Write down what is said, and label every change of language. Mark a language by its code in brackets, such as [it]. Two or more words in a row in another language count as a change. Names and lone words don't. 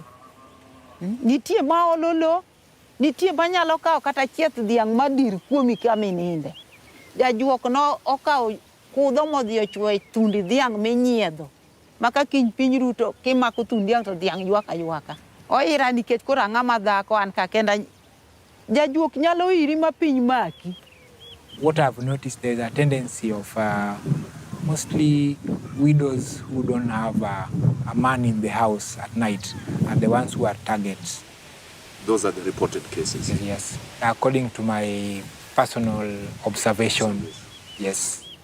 [luo] Nitie ma ololo, nitie manyalo kawo kata chieth dhiang' madir kuomi kamininde. Jajuok no okawo kudho modhi ochwo e thundi dhiang' minyiedho. Maka kiny piny ruto kimako thundi dhiang' to dhiang' ywaka ywaka. Oira nikech koro ang'ama dhako an ka kenda. Jajuok nyalo iri ma piny maki. [en] What I've noticed, there's a tendency of mostly widows who don't have a man in the house at night are the ones who are targets. Those are the reported cases? Yes. According to my personal observation, yes.